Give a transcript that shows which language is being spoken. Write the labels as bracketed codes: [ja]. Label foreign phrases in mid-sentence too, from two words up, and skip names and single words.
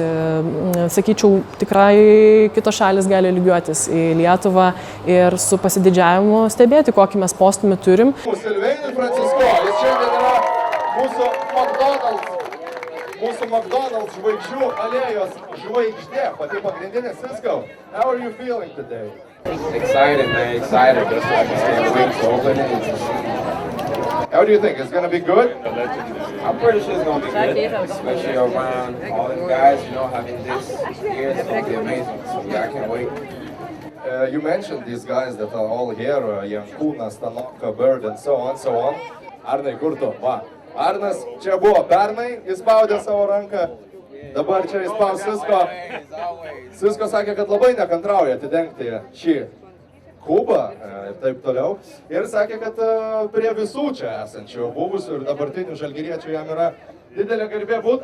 [lt] Sakyčiau, tikrai kitos šalis gali lygiuotis į Lietuvą ir su pasididžiavimu stebėti, kokį mes postūmį turim. Silveinui Francisko, jis šiandien yra mūsų McDonald's žvaigždžių alėjos žvaigždė, pati pagrindinė. [en] Cisco, how are you feeling today? Excited, man, excited. Just like I can't wait to open it. How do you think? It's going to be good? I'm pretty sure it's going to be good, especially around all these guys, you know, having this here, it's going to be amazing. So yeah, I can't wait. You mentioned these guys that are all here, Jankūnas, Stanoka, Bird, and so on. [lt] Arnai, kur tu? Va. Arnas čia buvo pernai, jis spaudė savo ranką, dabar čia jis spaus Cisco. Cisco sakė, kad labai nekantrauja atidengti šį kubą ir taip toliau. Ir sakė, kad prie visų čia esančių buvusių ir dabartinių žalgiriečių jam yra didelė garbė būt.